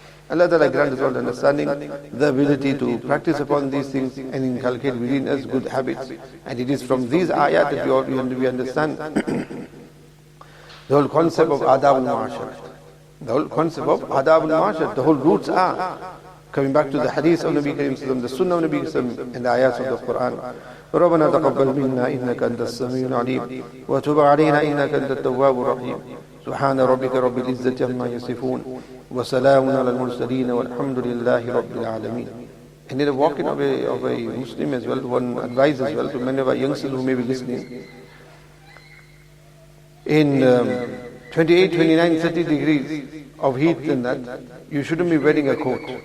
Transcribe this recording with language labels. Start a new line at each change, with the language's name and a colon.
English: Allah Ta'ala grant us all understanding, the ability to practice upon these things and inculcate within us good habits. And it is from these ayat that we understand the whole concept of adab al-ma'ashar. The whole concept of adab al-ma'ashar, the whole roots are coming back to the hadith of Nabi Kareem Sallam, the sunnah of Nabi Sallam, and the ayats of the Qur'an.
Arabic: ربنا تقبل منا إنك أنت السميع العليم وتب علينا إنك أنت التواب الرحيم سبحان ربك رب العزة عما يصفون وسلام على المرسلين والحمد لله رب العالمين.
English: And in the walking of a Muslim as well, one advice as well to many of our youngsters who may be listening. In 28, 29, 30 degrees of heat and that, you shouldn't be wearing a coat.